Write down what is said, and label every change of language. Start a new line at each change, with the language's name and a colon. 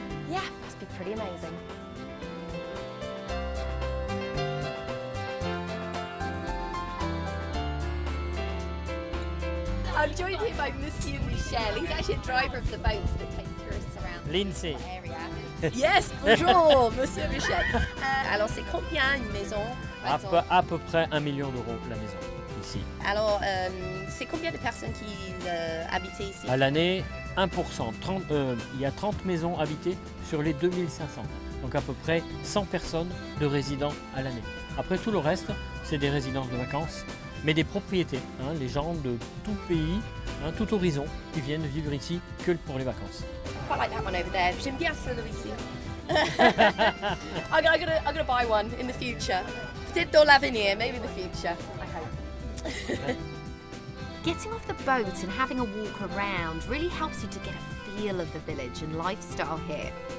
English: Yeah, must be pretty amazing. I'm joined here by Monsieur Michel. He's actually a driver of the boats that take tourists around Lindsey. the area. Yes, bonjour, Monsieur Michel.
French: Alors, c'est combien une maison À peu près 1 million d'euros la maison, ici. Alors, c'est combien de personnes qui habitent ici? À l'année, 1%. Il y a 30 maisons habitées sur les 2500. Donc à peu près 100 personnes de résidents à l'année. Après, tout le reste, c'est des résidences de vacances, mais des propriétés. Hein, les gens de tout pays, hein, tout horizon, qui viennent vivre ici que pour les vacances.
English: I quite like that one over there.
French: J'aime bien celui-ci.
English: I'm gonna buy one in the future.
French: Peut-être dans l'avenir,
English: maybe in the future. I hope. Getting off the boat and having a walk around really helps you to get a feel of the village and lifestyle here.